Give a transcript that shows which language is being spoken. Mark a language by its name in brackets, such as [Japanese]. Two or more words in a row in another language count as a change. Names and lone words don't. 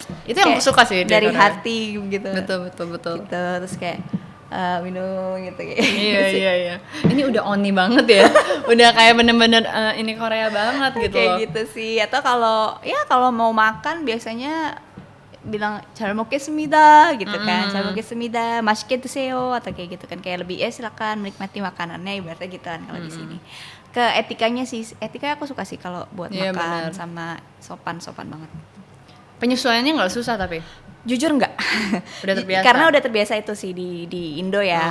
[Indonesian] Itu yang aku suka sih dari hati gitu. Betul. Gitu. Terus kayak minum gitu Iya. Ini udah oni banget ya. Udah kayak bener-bener ini Korea banget gitu kayak loh. gitu sih. Atau kalau mau makan biasanya bilang [Korean] 잘 먹겠습니다 [Indonesian] gitu kan. [Korean] 잘 먹겠습니다. 맛있게 드세요 [Indonesian] atau kayak gitu kan, kayak lebih silakan menikmati makanannya ibaratnya gitu kan kalau di sini. Ke etikanya sih, etika aku suka sih kalau buat makan, sama sopan banget. Penyesuaiannya nggak susah tapi Jujur enggak. udah terbiasa. Karena udah terbiasa itu sih di Indo ya.